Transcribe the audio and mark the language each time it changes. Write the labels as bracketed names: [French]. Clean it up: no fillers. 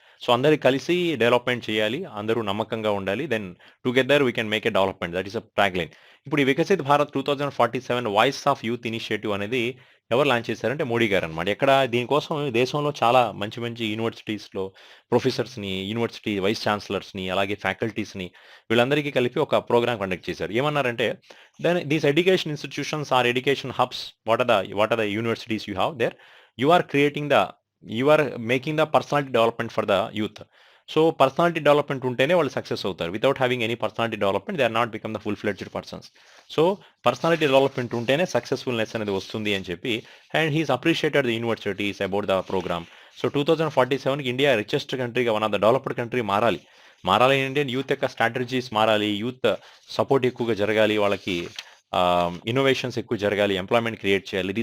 [English] so [Telugu] అందరు కలిసి development చేయాలి, అందరూ నమ్మకంగా ఉండాలి, [English] Then together we can make a development. That is a tagline. [Telugu] ఇప్పుడు ఈ Viksit Bharat 2047 voice of youth initiative అనేది ఎవరు లాంచ్ చేశారంటే మోడీ గారు అనమాట. ఎక్కడ దీనికోసం దేశంలో చాలా మంచి మంచి యూనివర్సిటీస్లో ప్రొఫెసర్స్ని, యూనివర్సిటీ వైస్ ఛాన్సలర్స్ని, అలాగే ఫ్యాకల్టీస్ని, వీళ్ళందరికీ కలిపి ఒక ప్రోగ్రామ్ కండక్ట్ చేశారు. ఏమన్నారంటే, [English] then these education institutions are education hubs. What are the universities you have there? You are making the personality development for the youth. So personality development [Telugu] ఉంటేనే వాళ్ళు సక్సెస్ అవుతారు. [English] Without having any personality development they are not become the full fledged persons. So personality development [Telugu] ఉంటేనే సక్సెస్ఫుల్నెస్ అనేది వస్తుంది అని చెప్పి, [English] And he's appreciated the universities about the programme. [Telugu] So 2047కి India richest కంట్రీగా, [English] one of the developed country [Telugu] మారాలి అంటే youth యొక్క strategies మారాలి, youth support ఎక్కువగా జరగాలి, వాళ్ళకి ఇన్నోవేషన్స్ ఎక్కువ జరగాలి, ఎంప్లాయ్మెంట్ క్రియేట్ చేయాలి.